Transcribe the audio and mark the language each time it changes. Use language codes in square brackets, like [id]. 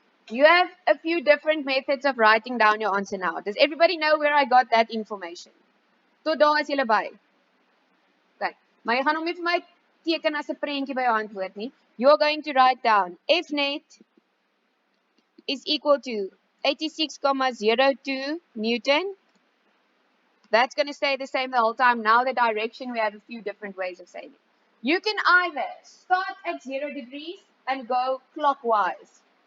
[en] You have a few different methods of writing down your answer now. Does everybody know where I got that information? [af] Tot daar is julle by. [en] Okay. [af] Maar jy gaan hom nie vir my teken as 'n prentjie by jou antwoord nie. [en] You're going to write down F net is equal to 86,02 Newton. That's going to stay the same the whole time. Now the direction, we have a few different ways of saying it. You can either start at 0 degrees and go clockwise.